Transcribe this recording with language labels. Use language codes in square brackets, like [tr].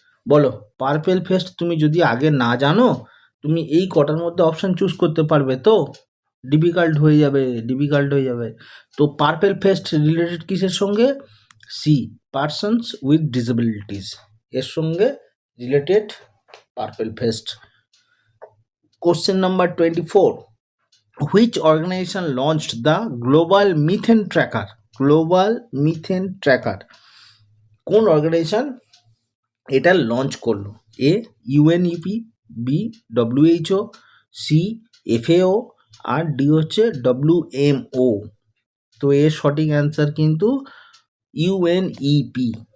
[bn] বলো, purple fest তুমি যদি আগে না জানো, তুমি এই কটার মধ্যে অপশন চুজ করতে পারবে তো? ডিফিকাল্ট হয়ে যাবে। তো পার্পেল ফেস্ট রিলেটেড কিসের সঙ্গে? সি, পার্সনস উইথ ডিসেবিলিটিস, এর সঙ্গে related purple fest. [en] Question number 24, which organization launched the global methane tracker? [bn] Global methane tracker কোন অর্গানাইজেশন এটা লঞ্চ করলো? এ, UNEP, B, WHO, C, FAO, আর D হচ্ছে WMO. তো এর সঠিক অ্যান্সার কিন্তু ইউএনইপি।